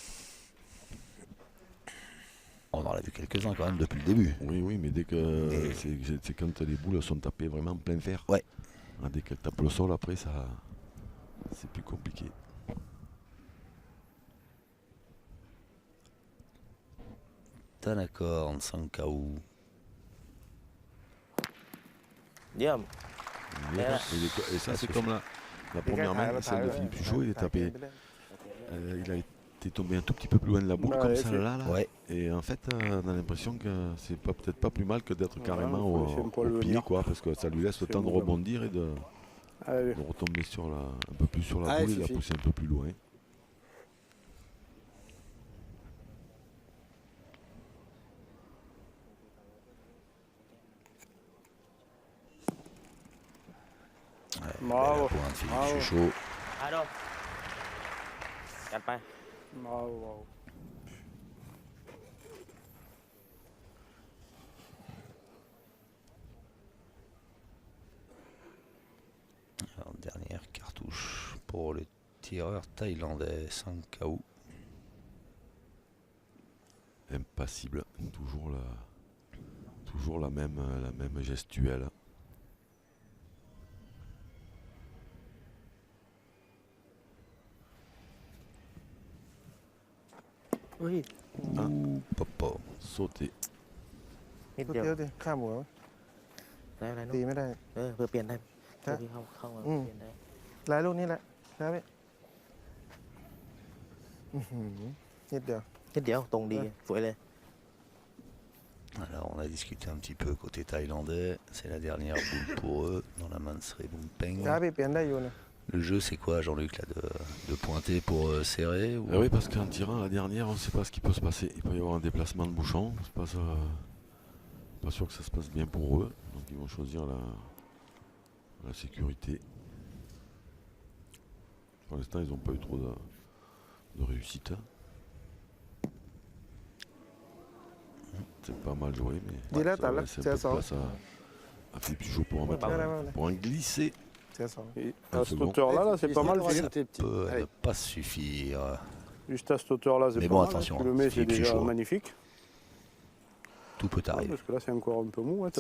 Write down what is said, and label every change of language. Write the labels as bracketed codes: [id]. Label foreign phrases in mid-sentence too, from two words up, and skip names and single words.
[fr] On en a vu quelques-uns quand même depuis le début. Oui, mais dès que c'est quand les boules sont tapées vraiment plein fer. Ouais. Ah, dès qu'elles tapent le sol, après, ça, c'est plus compliqué. Tanakorn, 5 KO. เยี่ยม Et ça, c'est comme la première main, celle de Philippe Suchot, il est tapé. Il a été tombé un tout petit peu plus loin de la boule, Bah, comme ouais, ça, c'est- là. Ouais. Et en fait, on a l'impression que c'est peut-être pas plus mal que d'être Ouais, carrément faut laisser un poil au pied, venir. quoi, parce que ça lui laisse le C'est temps de bon, rebondir et de Allez, retomber un peu plus sur la Allez, boule et de la Fifi. pousser un peu plus loin. bravo. Belle pointe, Philippe Bravo. Suchot. [th] อาโดจัดไป [fr] Bravo, bravo. Alors, dernière cartouche pour le tireur thaïlandais, 5 KO. Impassible, toujours la même gestuelle. Popo. Sauter. [th] นิด ตัว เดียว เดียวดิข้ามหัว ได้อะไร ตี นู้น ไม่ได้ เพื่อเปลี่ยนได้ ฮะ เพื่อที่เข้ามา อืม เปลี่ยนได้ ลายลูกนี้แหละแล้วไปนิดเดียว นิดเดียวตรงดี สวยเลย [fr] Alors, on a discuté un petit peu côté thaïlandais. C'est la dernière boule pour eux dans la main de Sri Bumpeng. [th] ย้ายไปเปลี่ยนได้อยู่นะ [fr] Le jeu, c'est quoi, Jean-Luc, là, de pointer pour serrer ou... Oui, parce qu'en tirant la dernière, on ne sait pas ce qui peut se passer. Il peut y avoir un déplacement de bouchon. C'est pas sûr que ça se passe bien pour eux. Donc ils vont choisir la sécurité. Pour l'instant, ils n'ont pas eu trop de réussite. C'est pas mal joué, mais [th] ดีแล้ว [fr] ça [th] แต่ [fr] va [th] ละ [fr] laisser un [th] เสีย [fr] peu [th] ส [fr] de [th] อง [fr] place à Philippe Suchot pour en mettre Ouais, ouais, ouais. pour en glisser. [th] เสียสอง [fr] Et Un à cette second. hauteur-là, là, c'est pas mal, Ça Philippe. Peut Allez. ne pas suffire. Juste à cette hauteur-là, c'est Mais pas bon, mal. attention, Tu le mets, c'est Philippe déjà Suchot. magnifique. Tout peut Ouais, arriver. parce que là, c'est encore un peu mou, hein, t'as